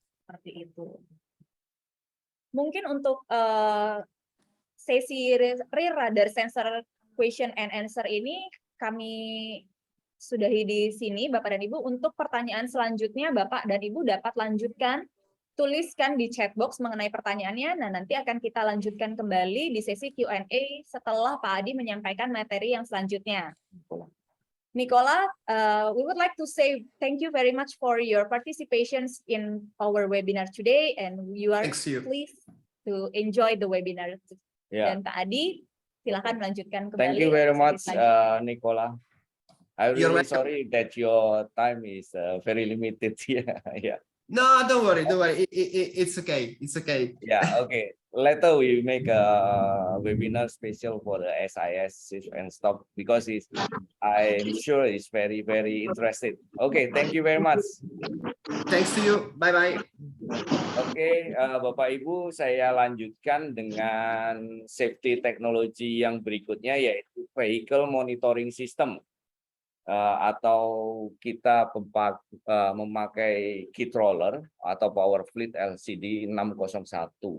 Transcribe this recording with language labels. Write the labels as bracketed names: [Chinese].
[Indonesian] Seperti itu. Mungkin untuk sesi [English] rear radar sensor question and answer [Indonesian] ini kami sudahi di sini, Bapak dan Ibu. Untuk pertanyaan selanjutnya, Bapak dan Ibu dapat lanjutkan, tuliskan di chat box mengenai pertanyaannya. Nah, nanti akan kita lanjutkan kembali di sesi Q&A setelah Pak Adi menyampaikan materi yang selanjutnya. [English] Nicola, we would like to say thank you very much for your participation in our webinar today, and you are pleased to enjoy the webinar. [Indonesian] Dan Pak Adi, silakan melanjutkan kembali. [English] Thank you very much, Nicola. I'm really sorry that your time is very limited here. Yeah. No, don't worry, don't worry. It's okay. It's okay. Yeah, okay. Later we make a webinar special for the SIS Save and Stop because I'm sure it's very, very interested. Okay, thank you very much. Thanks to you. Bye-bye. [Indonesian] Oke, Bapak Ibu, saya lanjutkan dengan safety teknologi yang berikutnya, yaitu vehicle monitoring system. Atau kita memakai kit roller atau power fleet LCD 601.